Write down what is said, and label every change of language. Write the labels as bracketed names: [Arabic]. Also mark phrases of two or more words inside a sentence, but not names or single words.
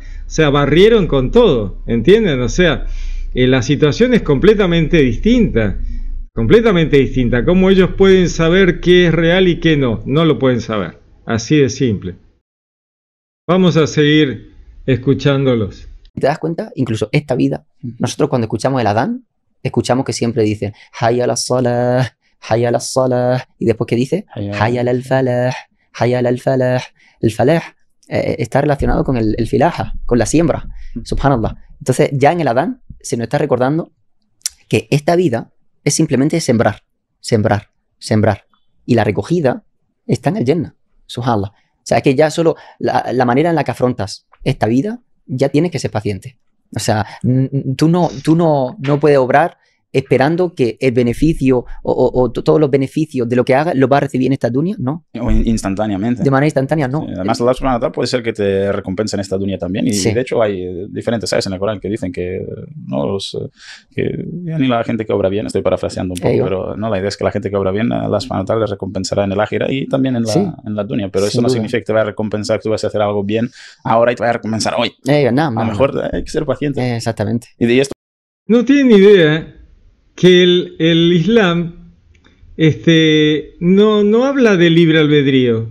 [Spanish] O sea, barrieron con todo, ¿entienden? O sea, la situación es completamente distinta. Completamente distinta. ¿Cómo ellos pueden saber qué es real y qué no? No lo pueden saber. Así de simple. Vamos a seguir escuchándolos. ¿Te das cuenta? Incluso esta vida, nosotros cuando escuchamos el adán, escuchamos que siempre dicen [Arabic] حي على الصلاة، حي على الصلاة, [Spanish] y después ¿qué dice? [Arabic] حي على الفلاح، حي على الفلاح. [Spanish] El falah está relacionado con el filaja, con la siembra. Subhanallah. Entonces ya en el adán se nos está recordando que esta vida es simplemente sembrar, sembrar, sembrar. Y la recogida está en el Jannah. Subhanallah. O sea, que ya solo la manera en la que afrontas esta vida, ya tienes que ser paciente. O sea, tú no puedes obrar esperando que el beneficio o todos los beneficios de lo que haga lo va a recibir en esta dunya, no. O instantáneamente. De manera instantánea, no. Sí, además, [Arabic] الله سبحانه وتعالى [Spanish] puede ser que te recompense en esta dunya también. Y Sí. de hecho hay diferentes ayas en el Corán que dicen que, no, que ya ni la gente que obra bien, estoy parafraseando un poco, pero no, la idea es que la gente que obra bien, [Arabic] الله سبحانه وتعالى [Spanish] les recompensará en el ákhira y también en la dunya. Pero eso no significa que te vaya a recompensar que tú vas a hacer algo bien ahora y te vaya a recompensar hoy. A lo mejor hay que ser paciente. Exactamente. Y esto... No tienen idea que el Islam no habla de libre albedrío.